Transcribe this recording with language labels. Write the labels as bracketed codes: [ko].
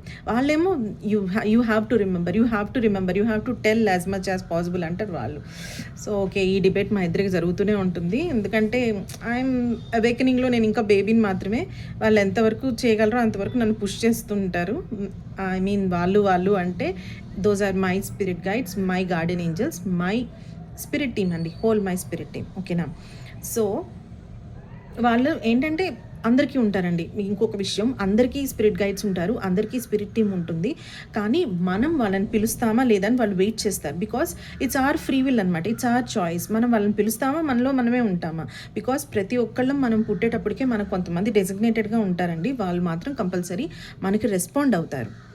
[te] వాళ్ళేమో [en] you have to remember, you have to tell as much as possible [te] అంటారు వాళ్ళు. So okay, ఈ debate మా ఇద్దరికి జరుగుతూనే ఉంటుంది, ఎందుకంటే ఐఎమ్ అవేకనింగ్లో నేను ఇంకా బేబీని మాత్రమే. వాళ్ళు ఎంతవరకు చేయగలరో అంతవరకు నన్ను పుష్ చేస్తుంటారు. ఐ మీన్ వాళ్ళు అంటే [en] those are my spirit guides, my guardian angels, my spirit team అండి, whole my spirit team. [te] ఓకేనా. సో వాళ్ళు ఏంటంటే అందరికీ ఉంటారండి. ఇంకొక విషయం, అందరికీ స్పిరిట్ గైడ్స్ ఉంటారు, అందరికీ స్పిరిట్ టీమ్ ఉంటుంది. కానీ మనం వాళ్ళని పిలుస్తామా లేదా అని వాళ్ళు వెయిట్ చేస్తారు. [en] because it's our free will [te] అనమాట, [en] It's our choice. [te] మనం వాళ్ళని పిలుస్తామా, మనలో మనమే ఉంటామా? బికాస్ ప్రతి ఒక్కళ్ళం మనం పుట్టేటప్పటికే మనకు కొంతమంది డెసిగ్నేటెడ్గా ఉంటారండి, వాళ్ళు మాత్రం కంపల్సరీ మనకి రెస్పాండ్ అవుతారు.